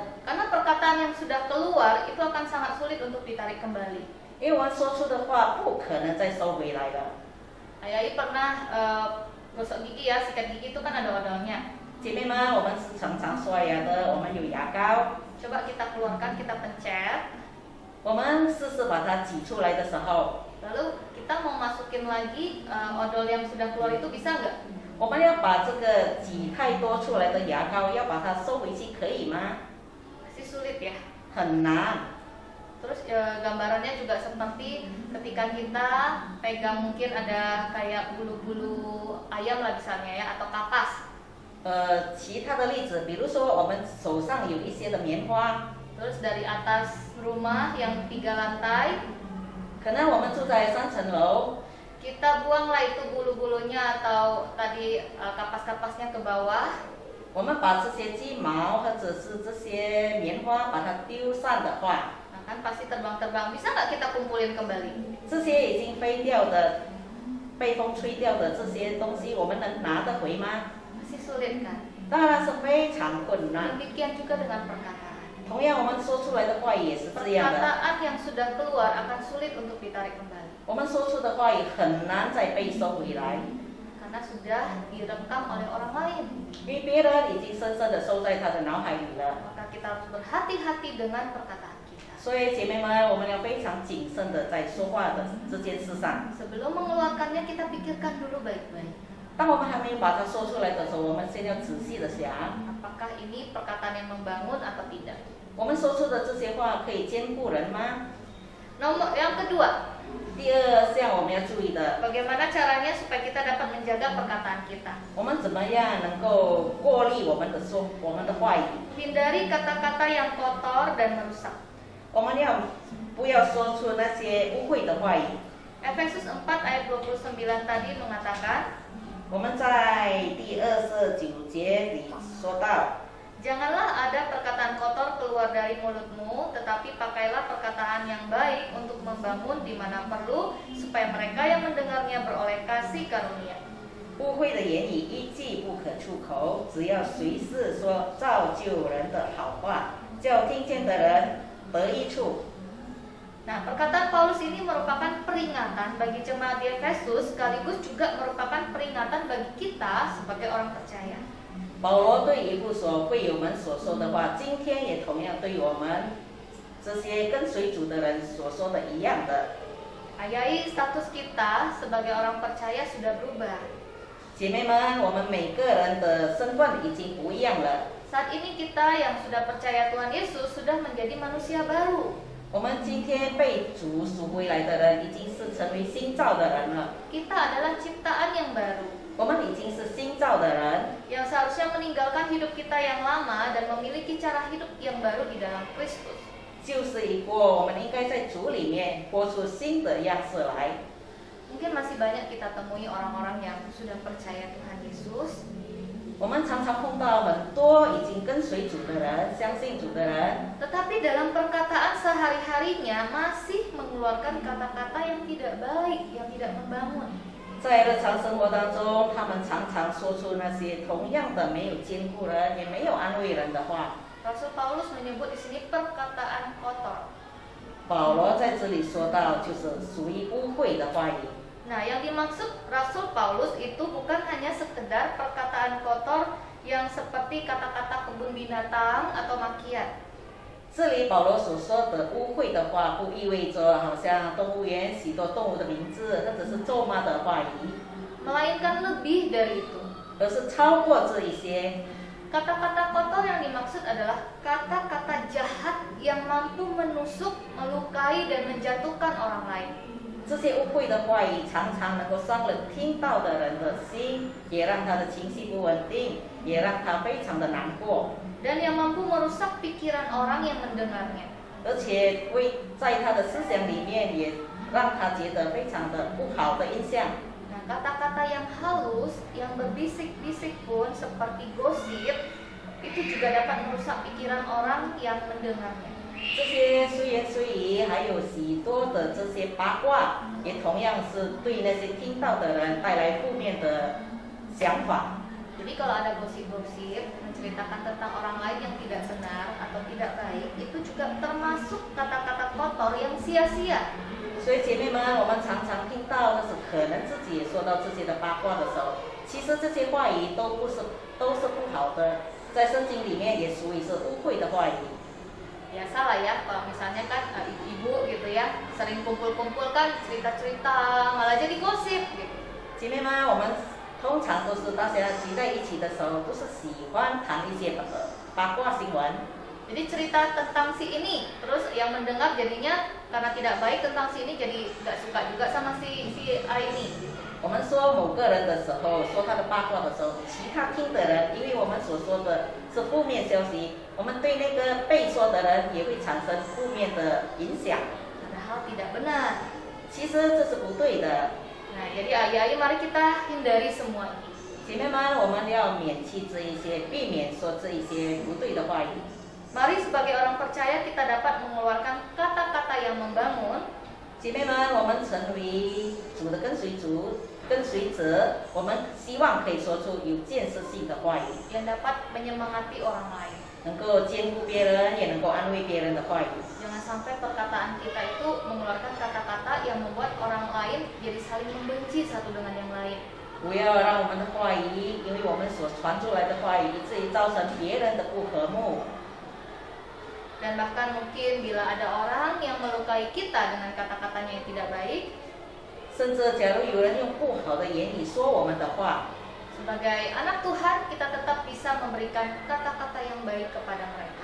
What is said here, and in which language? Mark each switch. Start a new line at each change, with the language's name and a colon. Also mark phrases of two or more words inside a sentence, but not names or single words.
Indonesian: Karena perkataan yang sudah keluar itu akan sangat sulit untuk ditarik kembali.
Chinese: 因为我们说出的话不可能再收回来了。
Indonesian: Yai pernah gosok gigi ya, sikat gigi itu kan ada odolnya.
Chinese: 姐妹们，我们是常常刷牙的，我们有牙膏，
Indonesian: Coba kita keluarkan, kita pencet,
Chinese: 我们试试把它挤出来的时候，
Indonesian: lalu kita mau masukin lagi odol yang sudah keluar itu bisa nggak?
Chinese: 我们要把这个挤太多出来的牙膏要把它收回去，可以吗？
Indonesian: Masih sulit ya.
Chinese: 很难。
Indonesian: Terus gambarannya juga seperti ketika kita pegang mungkin ada kayak bulu-bulu ayam lah misalnya ya, atau kapas.
Chinese: 其他的例子，比如说我们手上有一些的棉花，
Indonesian: Terus dari atas rumah yang 3 lantai,
Chinese: 可能我们住在3层楼，
Indonesian: kita buanglah itu bulu-bulunya atau tadi kapas-kapasnya ke bawah.
Chinese: 我们把这些鸡毛或者是这些棉花把它丢散的话，
Indonesian: Nah kan pasti terbang-terbang. Bisa nggak kita kumpulin kembali?
Chinese: 这些已经飞掉的、被风吹掉的这些东西，我们能拿得回吗？
Indonesian: Masih sulit kan?
Chinese: 当然是非常困难。
Indonesian: Demikian juga dengan perkataan.
Chinese: 同样，我们说出来的话语也是这样的。
Indonesian: Perkataan yang sudah keluar akan sulit untuk ditarik kembali.
Chinese: 我们说出的话语很难再被收回来，
Indonesian: Karena sudah direkam oleh orang lain.
Chinese: 因为别人已经深深的收在他的脑海里了。
Indonesian: Maka kita harus berhati-hati dengan perkataan kita.
Chinese: 所以姐妹们，我们要非常谨慎的在说话的这件事上。
Indonesian: Sebelum mengeluarkannya kita pikirkan dulu baik-baik.
Chinese: 当我们还没有把它说出来的时候，我们先要仔细的想，
Indonesian: Apakah ini perkataan yang membangun atau tidak?
Chinese: 我们说出的这些话可以兼顾人吗？
Indonesian: Nomor yang kedua,
Chinese: 第二项我们要注意的，
Indonesian: bagaimana caranya supaya kita dapat menjaga perkataan kita?
Chinese: 我们怎么样能够过滤我们的话语？
Indonesian: Hindari kata-kata yang kotor dan merusak.
Chinese: 我们不要说出那些污秽的话语。
Indonesian: Efesus 4 ayat 29 tadi mengatakan,
Chinese: 我们在第29节里说到，
Indonesian: janganlah ada perkataan kotor keluar dari mulutmu, tetapi pakailah perkataan yang baik untuk membangun di mana perlu, supaya mereka yang mendengarnya beroleh kasih karunia.
Chinese: 污秽的言语一句不可出口，只要随时说造就人的好话，叫听见的人得益处。
Indonesian: Nah, perkataan Paulus ini merupakan peringatan bagi jemaat di Efesus, sekaligus juga merupakan peringatan bagi kita sebagai orang percaya.
Chinese: 保罗对以弗所会友们所说的话，今天也同样对我们这些跟随主的人所说的一样的。
Indonesian: Ayai, status kita sebagai orang percaya sudah berubah.
Chinese: 姐妹们，我们每个人的身份已经不一样了。
Indonesian: Saat ini kita yang sudah percaya Tuhan Yesus sudah menjadi manusia baru.
Chinese: 我们今天被主赎回来的人，已经是成为新造的人了。
Indonesian: Kita adalah ciptaan yang baru,
Chinese: 我们已经是新造的人，
Indonesian: yang seharusnya meninggalkan hidup kita yang lama dan memiliki cara hidup yang baru di dalam Kristus.
Chinese: 就是一个我们应该在主里面活出新的样式来。
Indonesian: Mungkin masih banyak kita temui orang-orang yang sudah percaya Tuhan Yesus,
Chinese: 我们常常碰到很多已经跟随主的人、相信主的人，
Indonesian: tetapi dalam perkataan sehari-harinya masih mengeluarkan kata-kata yang tidak baik, yang tidak membangun.
Chinese: 在日常生活当中，他们常常说出那些同样的没有兼顾人，也没有安慰人的话。
Indonesian: Rasul Paulus menyebut di sini perkataan kotor.
Chinese: 保罗在这里说到，就是属于污秽的话语。
Indonesian: Nah, yang dimaksud Rasul Paulus itu bukan hanya sekedar perkataan kotor yang seperti kata-kata kebun binatang atau makian.
Chinese: 这里保罗所说的污秽的话，不意味着好像动物园许多动物的名字，或者是咒骂的话语，
Indonesian: Melainkan lebih dari itu.
Chinese: 而是超过这一些。
Indonesian: Kata-kata kotor yang dimaksud adalah kata-kata jahat yang mampu menusuk, melukai, dan menjatuhkan orang lain.
Chinese: 这些污秽的话语常常能够伤了听到的人的心，也让他的情绪不稳定，也让他非常的难过。
Indonesian: Dan yang mampu merusak pikiran orang yang mendengarnya.
Chinese: 而且会在他的思想里面也让他觉得非常的不好的印象。
Indonesian: Nah, kata-kata yang halus, yang berbisik-bisik pun seperti gosip, itu juga dapat merusak pikiran orang yang mendengarnya.
Chinese: 这些虽言虽语，还有许多的这些八卦，也同样是对那些听到的人带来负面的想法。
Indonesian: Jadi kalau ada gosip-gosip menceritakan tentang orang lain yang tidak benar atau tidak baik, itu juga termasuk kata-kata kotor yang sia-sia.
Chinese: 所以姐妹们，我们常常听到，但是可能自己也说到这些的八卦的时候，其实这些话语都是不好的，在圣经里面也属于是污秽的话语。
Indonesian: Biasalah ya, kalau misalnya kan ibu gitu ya, sering kumpul-kumpul kan cerita-cerita, malah jadi gosip gitu.
Chinese: 姐妹们，我们通常都是大家聚在一起的时候，都是喜欢谈一些八卦新闻。
Indonesian: Jadi cerita tentang si ini, terus yang mendengar jadinya karena tidak baik tentang si ini jadi nggak suka juga sama si A ini.
Chinese: 我们说某个人的时候，说他的八卦的时候，其他听的人，因为我们所说的是负面消息，我们对那个被说的人也会产生负面的影响。
Indonesian: Padahal tidak benar.
Chinese: 其实这是不对的。
Indonesian: Nah, jadi ayah-ayah mari kita hindari semua ini.
Chinese: 姐妹们，我们要免去这一些，避免说这一些不对的话语。
Indonesian: Mari sebagai orang percaya kita dapat mengeluarkan kata-kata yang membangun.
Chinese: 姐妹们，我们成为主的跟随者，我们希望可以说出有建设性的话语，
Indonesian: yang dapat menyemangati orang lain.
Chinese: 能够兼顾别人，也能够安慰别人的话语。
Indonesian: Jangan sampai perkataan kita itu mengeluarkan kata-kata yang membuat orang lain jadi saling membenci satu dengan yang lain.
Chinese: 不要让我们的话语，因为我们所传出来的话语，以至于造成别人的不和睦。
Indonesian: Dan bahkan mungkin bila ada orang yang melukai kita dengan kata-katanya yang tidak baik,
Chinese: 甚至假如有人用不好的言语说我们的话，
Indonesian: sebagai anak Tuhan kita tetap bisa memberikan kata-kata yang baik kepada mereka.